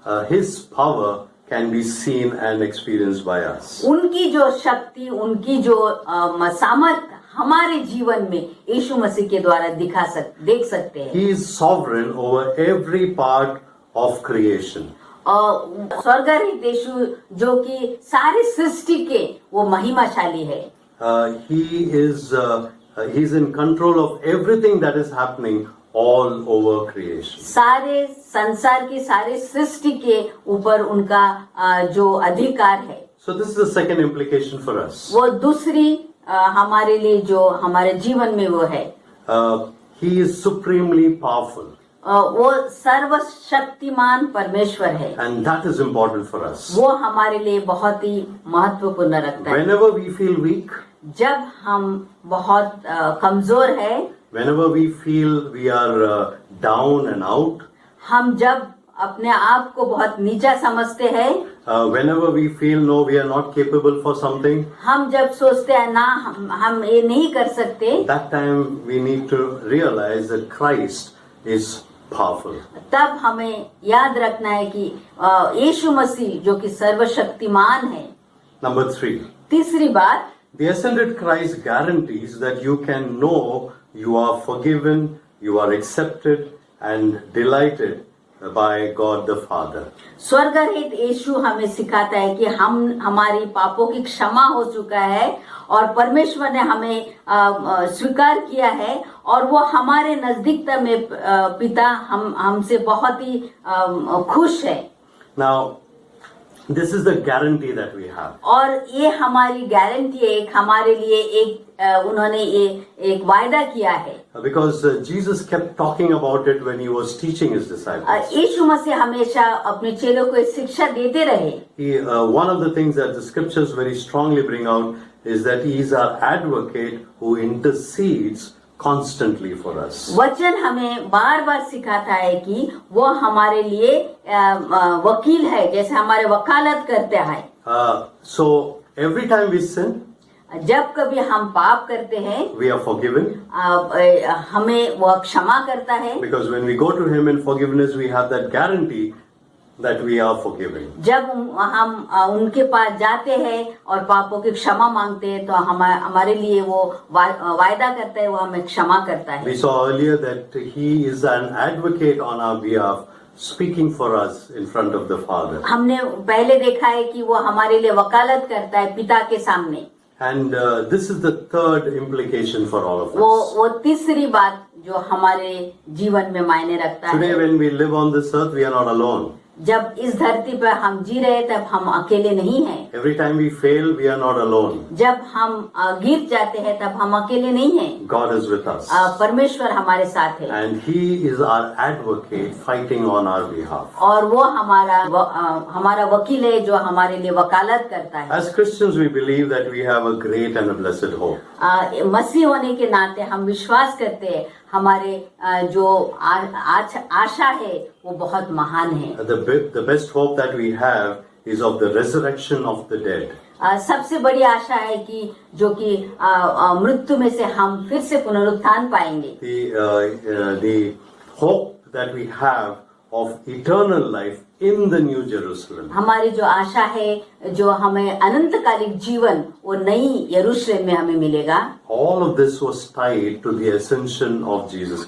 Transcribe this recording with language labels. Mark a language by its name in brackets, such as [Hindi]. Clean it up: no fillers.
[English] his power can be seen and experienced by us. [Hindi] उनकी जो शक्ति, उनकी जो सामर्थ हमारे जीवन में यीशु मसीह के द्वारा देख सकते हैं। [English] He is sovereign over every part of creation. [Hindi] स्वर्गरहित यीशु जो कि सारी सृष्टि के वो महिमाशाली है। [English] He is in control of everything that is happening all over creation. [Hindi] सारे संसार की सारी सृष्टि के ऊपर उनका जो अधिकार है। [English] So this is the second implication for us. [Hindi] वो दूसरी हमारे लिए जो हमारे जीवन में वो है। [English] He is supremely powerful. [Hindi] वो सर्वशक्तिमान परमेश्वर है। [English] And that is important for us. [Hindi] वो हमारे लिए बहुत ही महत्वपूर्ण रखता है। [English] Whenever we feel weak, [Hindi] जब हम बहुत कमजोर है, [English] whenever we feel we are down and out, [Hindi] हम जब अपने आप को बहुत नीचा समझते हैं, [English] whenever we feel no, we are not capable for something, [Hindi] हम जब सोचते हैं ना हम ये नहीं कर सकते, [English] that time we need to realize that Christ is powerful. [Hindi] तब हमें याद रखना है कि यीशु मसीह जो कि सर्वशक्तिमान है। [English] Number 3. [Hindi] तीसरी बात, [English] The ascended Christ guarantees that you can know you are forgiven, you are accepted, and delighted by God the Father. [Hindi] स्वर्गरहित यीशु हमें सिखाता है कि हम हमारी पापों की क्षमा हो चुका है और परमेश्वर ने हमें स्वीकार किया है और वो हमारे नजदीकता में पिता हमसे बहुत ही खुश है. [English] Now, this is the guarantee that we have. [Hindi] और ये हमारी गारंटी है, एक हमारे लिए एक उन्होंने ये एक वायदा किया है. [English] Because Jesus kept talking about it when he was teaching his disciples. [Hindi] यीशु मसीह हमेशा अपने चेलों को शिक्षा देते रहे. [English] One of the things that the scriptures very strongly bring out is that he is our advocate who intercedes constantly for us. [Hindi] वचन हमें बार बार सिखाता है कि वो हमारे लिए वकील है, जैसे हमारे वकालत करते हैं. [English] So every time we sin, [Hindi] जब कभी हम पाप करते हैं [English] we are forgiven. [Hindi] हमें वो क्षमा करता है. [English] Because when we go to him in forgiveness, we have that guarantee that we are forgiven. [Hindi] जब हम उनके पास जाते हैं और पापों की क्षमा मांगते हैं तो हमारे लिए वो वायदा करता है, वो हमें क्षमा करता है. [English] We saw earlier that he is an advocate on our behalf, speaking for us in front of the Father. [Hindi] हमने पहले देखा है कि वो हमारे लिए वकालत करता है पिता के सामने. [English] And this is the third implication for all of us. [Hindi] वो तीसरी बात जो हमारे जीवन में मायने रखता [English] Today [Hindi] है. [English] when we live on this earth, we are not alone. [Hindi] जब इस धरती पर हम जी रहे तब हम अकेले नहीं हैं. [English] Every time we fail, we are not alone. [Hindi] जब हम गिर जाते हैं तब हम अकेले नहीं हैं. [English] God is with us. [Hindi] परमेश्वर हमारे साथ है. [English] And he is our advocate fighting on our behalf. [Hindi] और वो हमारा वकील है जो हमारे लिए वकालत करता है. [English] As Christians, we believe that we have a great and a blessed hope. [Hindi] मसीह होने के नाते हम विश्वास करते हैं हमारे जो आशा है वो बहुत महान है. [English] The best hope that we have is of the resurrection of the dead. [Hindi] सबसे बड़ी आशा है कि जो कि मृत्यु में से हम फिर से पुनरुत्थान पाएंगे. [English] The hope that we have of eternal life in the New Jerusalem. [Hindi] हमारी जो आशा है जो हमें अनंतकालिक जीवन वो नई यरूशलेम में हमें मिलेगा. [English] All of this was tied to the ascension of Jesus